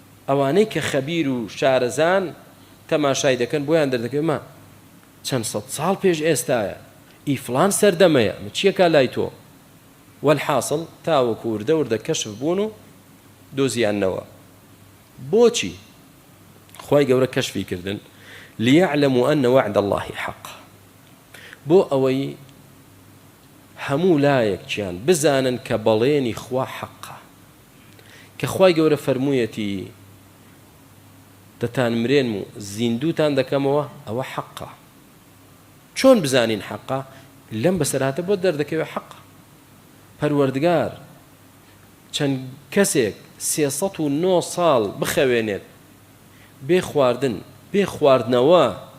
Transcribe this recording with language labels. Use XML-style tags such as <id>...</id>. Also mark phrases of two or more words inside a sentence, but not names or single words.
<ckb>ئەوانەی کە خەبیر و شارەزان تەماشای دەکەن بۆیان دەردەکەن ما چەند سەد ساڵ پێش ئێستایە ئیفلان سەردەمەیە چیەکە لای تۆ والحاصل تاوەکو وردە وردە کەشف بوون و دۆزیاننەوە بۆچی خوای گەورە کەشفی کردن</ckb> <ar>ليعلموا أن وعد الله حق</ar> <ckb>بۆ ئەوەی هەموو لایەکیان بزانن کە بەڵێنی خوا حەقە کە خوای گەورە فەرموویەتی دەتان مرێن و زیندوتان دەکەمەوە ئەوە حەقە چۆن بزانین حەقە لەم بەسەرهاتە بۆ دەردەکەوێت حەقە پەروەردگار چەند کەسێک 309 ساڵ بخەوێنێت بێ خواردن بێ خواردنەوە</ckb>